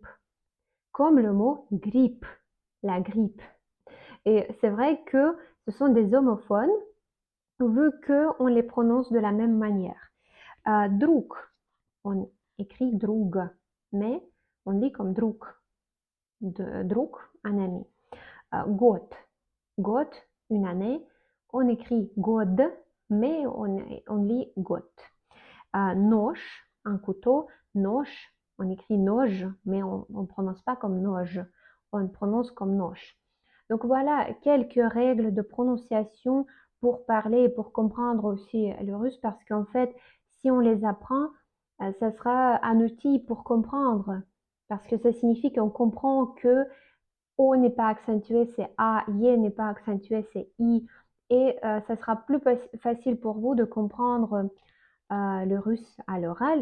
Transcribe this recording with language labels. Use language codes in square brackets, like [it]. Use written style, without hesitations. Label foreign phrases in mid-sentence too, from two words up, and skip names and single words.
[fr] Comme le mot grippe, la grippe. Et c'est vrai que ce sont des homophones, vu qu'on les prononce de la même manière. Друг, on écrit друг, mais on lit comme друг. [ru] Друг, [fr] un ami. [ru] Год, год, [fr] une année, on écrit год, mais on lit год. [ru] Нож, [fr] un couteau, нож, on écrit нож, mais on ne prononce pas comme нож, on prononce comme нож. Donc voilà quelques règles de prononciation pour parler et pour comprendre aussi le russe, parce qu'en fait, si on les apprend, ça sera un outil pour comprendre, parce que ça signifie qu'on comprend que O n'est pas accentué, c'est A, Y n'est pas accentué, c'est I, et ça sera plus facile pour vous de comprendre le russe à l'oral.